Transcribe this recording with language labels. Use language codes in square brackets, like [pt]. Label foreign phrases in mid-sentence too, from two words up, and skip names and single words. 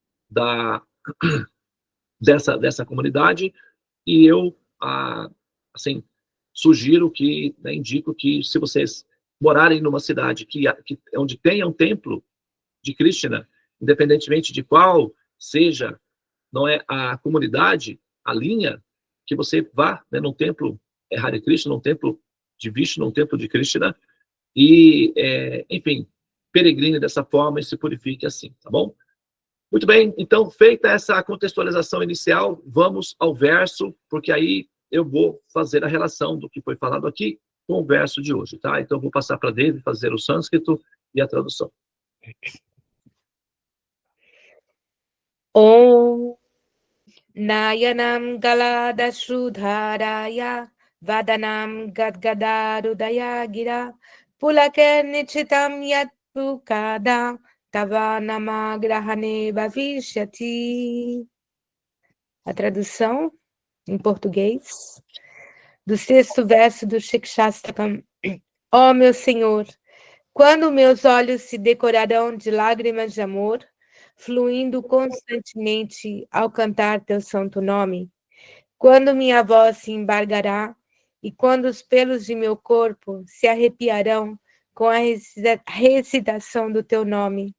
[pt] dessa comunidade, e eu, assim, sugiro que, né, indico que se vocês morarem numa cidade onde tenha um templo de Krishna, independentemente de qual seja, não é, a comunidade, a linha, que você vá, né, num templo Hare Krishna, num templo de Vishnu, num templo de Krishna, e, enfim, peregrine dessa forma e se purifique assim, tá bom? Muito bem, então, feita essa contextualização inicial, vamos ao verso, porque aí eu vou fazer a relação do que foi falado aqui com o verso de hoje, tá? Então, eu vou passar para Devi fazer o sânscrito e a tradução. [sa] Om Nayanam Galadashrudharaya Vadanam Gadgadarudaya Gira Pulaker Nichitam Yatpukada Tavanama Grahane Bhavishyati. [pt] A tradução em português do 6º verso do Shikshastakam. Ó meu Senhor, quando meus olhos se decorarão de lágrimas de amor, fluindo constantemente ao cantar teu santo nome, quando minha voz se embargará e quando os pelos de meu corpo se arrepiarão com a recitação do teu nome.